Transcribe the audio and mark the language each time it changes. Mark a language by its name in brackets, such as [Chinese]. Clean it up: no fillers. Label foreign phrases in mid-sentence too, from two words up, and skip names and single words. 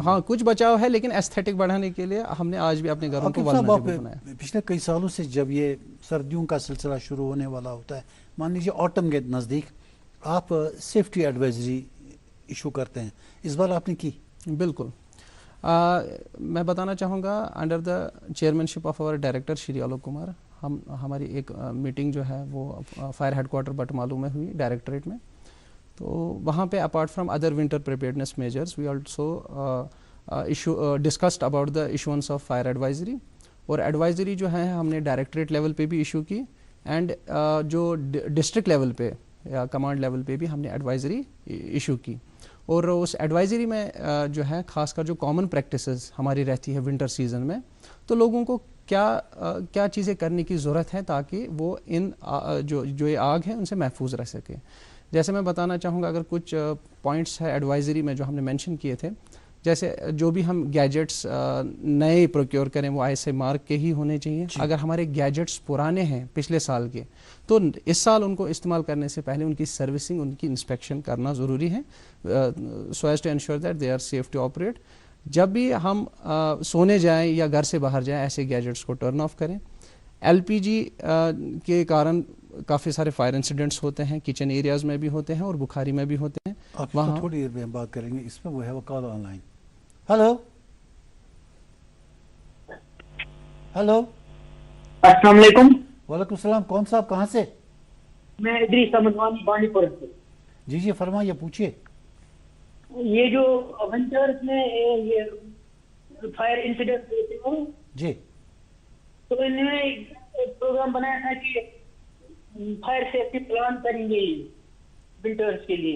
[Urdu] ہاں کچھ بچاؤ ہے، لیکن ایستھیٹک بڑھانے کے لیے ہم نے آج بھی اپنے گھروں کو ولنریبل بنایا. پچھلے کئی سالوں سے جب یہ سردیوں کا سلسلہ شروع ہونے والا ہوتا ہے، مان لیجیے آٹم کے نزدیک، آپ [English] safety advisory issue [Urdu] کرتے ہیں. اس بار آپ نے کی؟ بالکل. میں بتانا چاہوں گا [English] under the chairmanship of our director [Urdu] شری آلوک کمار ہماری ایک میٹنگ جو ہے وہ فائر ہیڈ کوارٹر بٹمالو میں ہوئی ڈائریکٹریٹ میں. [English] تو وہاں پہ apart from other winter preparedness measures we also discussed about the issuance of fire advisory. [Urdu] اور ایڈوائزری جو ہے ہم نے [English] directorate level [Urdu] پہ بھی ایشو کی، اینڈ جو [English] district level [Urdu] پہ یا [English] command level [Urdu] پہ بھی ہم نے [English] advisory issue [Urdu] کی. اور اس ایڈوائزری میں جو ہے خاص کر جو [English] common practices [Urdu] ہماری رہتی ہے [English] winter season [Urdu] میں، تو لوگوں کو کیا چیزیں کرنے کی ضرورت ہے تاکہ وہ ان جو یہ آگ ہے ان سے محفوظ رہ سکے. جیسے میں بتانا چاہوں گا اگر کچھ پوائنٹس ہے ایڈوائزری میں جو ہم نے مینشن کیے تھے، جیسے جو بھی ہم گیجٹس نئے پروکیور کریں وہ ISI مارک کے ہی ہونے چاہیے. اگر ہمارے گیجٹس پرانے ہیں پچھلے سال کے تو اس سال ان کو استعمال کرنے سے پہلے ان کی سروسنگ، ان کی انسپیکشن کرنا ضروری ہے [English] so as to ensure that they are safe to operate. [Urdu] جب بھی ہم سونے جائیں یا گھر سے باہر جائیں ایسے گیجٹس کو [English] turn off [Urdu] کریں. LPG کے کارن کافی سارے [English] fire incidents [Urdu] ہوتے ہیں، [English] kitchen areas [Urdu] میں بھی ہوتے ہیں اور بخاری میں بھی ہوتے ہیں. وہاں تھوڑی دیر میں ہم بات کریں گے اس میں. وہ ہے وہ [English] call on line. [Urdu] ہلو [Arabic] السلام علیکم. وعلیکم السلام. [Urdu] کون صاحب کہاں سے؟ میں ادریس احمد وانی بانڈی پورہ سے. جی جی فرمائیے, پوچھیے. یہ جو ونٹرز میں یہ [English] fire incident [Urdu] ہوتے ہیں جی, تو انہوں نے ایک پروگرام بنایا تھا کہ [English] fire safety plan [Urdu] کریں گے ونٹرز کے لیے.